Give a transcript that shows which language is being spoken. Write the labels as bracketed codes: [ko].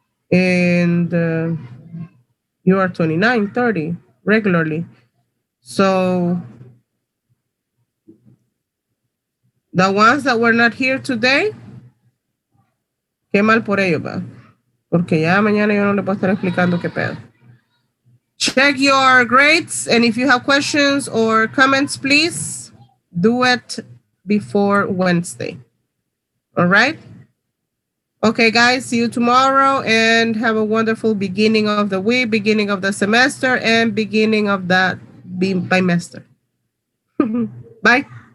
[en] And you are 29, 30 regularly. So the ones that were not here today, [es] qué mal por ellos, va. Porque ya mañana yo no le puedo estar explicando qué pedo. [en] Check your grades, and if you have questions or comments, please do it before Wednesday. All right? Okay, guys, see you tomorrow and have a wonderful beginning of the week, beginning of the semester, and beginning of that bimester. Bye.